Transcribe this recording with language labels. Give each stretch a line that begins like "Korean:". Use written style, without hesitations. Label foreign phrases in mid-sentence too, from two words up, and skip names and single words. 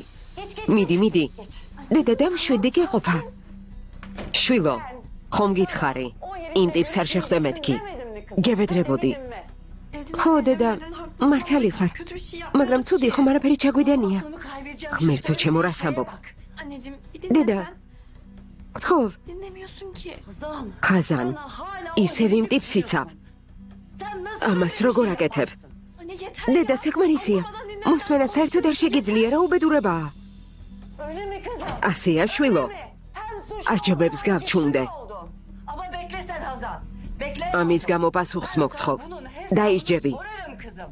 Georgian: მიდი. დედა დამშვიდი გეყოფა. შვილო, ხომ გითხარი? იმ ტიპს არ შეხვდე მეთქი. გევედრებოდი. ხო, დედა, მართალი ხარ. მაგრამ ცუდი ხომ არაფერი ჩაგვიდენია. ღმერთო ჩემო, რას ამბობ?
Turkish: Anneciğim bir
Georgian: დედა,
Turkish: dinlesen.
Georgian: გთხოვ.
Turkish: Dinlemiyorsun ki.
Georgian: ხაზან, ისევ იმ ტიპს იცავ. ამას როგორ აკეთებ?
Turkish: Anne yeter.
Georgian: დედა, საკმარისია. მოსმენა საერთოდ არ შეგიძლია, რა უბედურებაა. ასეა, შვილო. აჯობებს გავჩუნდე.
Turkish: Ama bekle sen Hazan. Bekle.
Georgian: ამის გამო პასუხს მოგთხოვ. დაისჯები.
Turkish: Sorarım kızım.